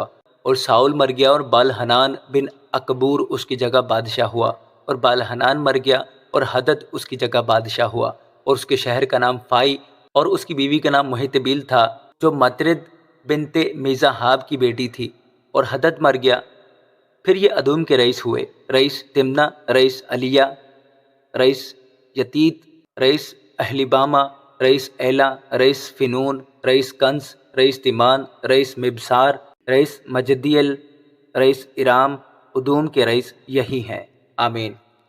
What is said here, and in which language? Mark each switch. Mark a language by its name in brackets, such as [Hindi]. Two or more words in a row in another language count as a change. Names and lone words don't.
[Urdu] اور ساؤل مر گیا، اور بالحنان بن اکبور اس کی جگہ بادشاہ ہوا۔ اور بالحنان مر گیا، اور حدد اس کی جگہ بادشاہ ہوا، اور اس کے شہر کا نام فائی، اور اس کی بیوی کا نام محتبیل تھا جو مترد بنت میزاحاب کی بیٹی تھی۔ اور حدد مر گیا۔ پھر یہ ادوم کے رئیس ہوئے: رئیس تمنا، رئیس علیہ، رئیس یتیت، رئیس اہلیبامہ، رئیس ایلا، رئیس فنون، رئیس کنز، رئیس تیمان، رئیس مبسار، رئیس مجدیل، رئیس ارام۔ ادوم کے رئیس یہی ہیں۔ آمین۔